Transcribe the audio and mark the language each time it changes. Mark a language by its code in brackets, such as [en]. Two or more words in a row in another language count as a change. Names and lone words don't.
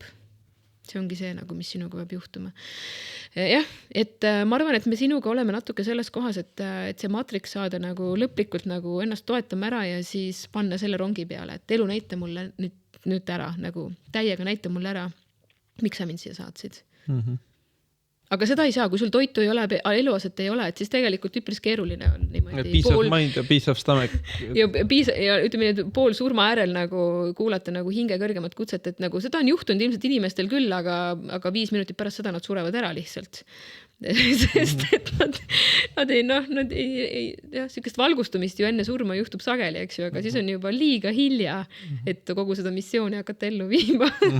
[et] See ongi see, nagu, mis sinuga peab juhtuma. Jah, et ma arvan, et me sinuga oleme natuke selles kohas, et see maatriks saada nagu lõplikult nagu ennast toetama ära ja siis panna selle rongi peale, et elu näita mulle nüüd ära, nagu täiega näita mulle ära, miks sa mind siia saatsid. Aga seda ei saa, kui sul toitu ei ole, eluaset ei ole, et siis tegelikult üpris keeruline on niimoodi. [en] Piece of mind ja piece of stomach. [et] Ja ütleme, pool surma äärel nagu kuulata nagu hinge kõrgemat kutset, et nagu seda on juhtunud ilmselt inimestel küll, aga 5 minutit pärast seda nad surevad ära lihtsalt. Sest et nad ei sükest valgustumist ju enne surma juhtub sageli, eks ju, aga siis on juba liiga hilja, et kogu seda missiooni hakata ellu viima.